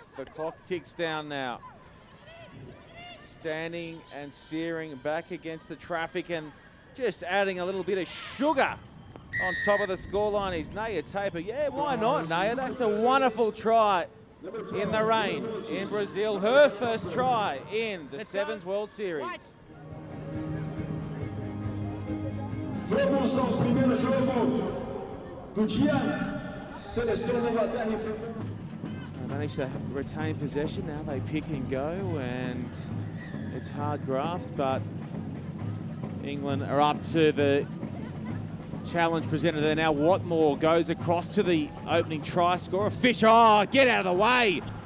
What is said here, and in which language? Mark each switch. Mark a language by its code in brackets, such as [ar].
[en] The clock ticks down now. Standing and steering back against the traffic and just adding a little bit of sugar on top of the scoreline is Naya Taper. Yeah, why not, Naya? That's a wonderful try in the rain in Brazil. Her first try in the Sevens World Series. [pt] Vamos ao primeiro jogo do dia. Seleção da Inglaterra enfrentando. [en] They managed to retain possession. Now they pick and go, and it's hard graft, but England are up to the challenge presented there now. Watmore goes across to the opening try scorer. Fisher, oh, get out of the way.